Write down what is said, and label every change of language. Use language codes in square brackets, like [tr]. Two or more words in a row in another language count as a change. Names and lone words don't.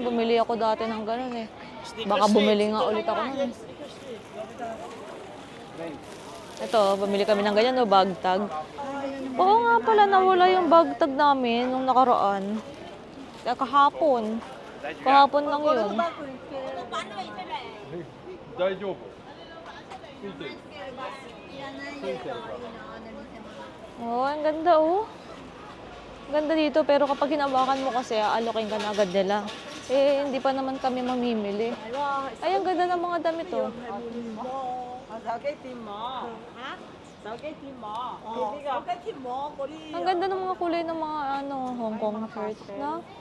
[tl] Bumili ako dati ng ganun Baka bumili nga ulit ako nun Ito, bumili kami ng ganyan, [en] bag tag. [tl] Oo nga pala, nawala yung [en] bag tag [tl] namin nung nakaraan. Kahapon. Kahapon lang yun. [ja] 大丈夫。ついてる。 [tl] Oo, ang ganda Ganda dito, pero kapag hinawakan mo kasi, alokin ka na agad nila. Hindi pa naman kami mamimili. Ay, ang ganda ng mga damit Ang ganda ng mga kulay ng mga Hong Kong shirts, no?